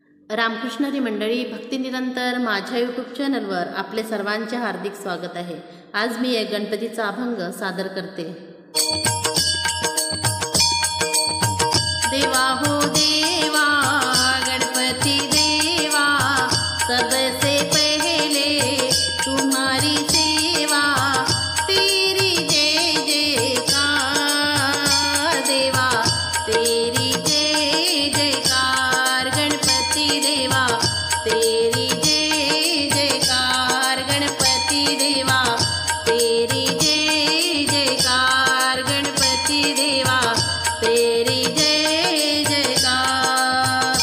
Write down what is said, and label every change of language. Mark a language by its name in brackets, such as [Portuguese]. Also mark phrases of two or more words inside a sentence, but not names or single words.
[Marathi] रामकृष्ण हरी मंडळी भक्ती निरंतर माझ्या यूट्यूब चॅनलवर आपले सर्वांचे हार्दिक स्वागत आहे। आज मी एक गणपतीचा अभंग सादर करते। [Hindi] देवा हो देवा गणपति देवा, सबसे पहले तुम्हारी सेवा, तेरी जय जयकार देवा, तेरी जय जयकार गणपति देवा, तेरी जय जयकार गणपति देवा, तेरी जय जयकार गणपति देवा, तेरी जय जयकार।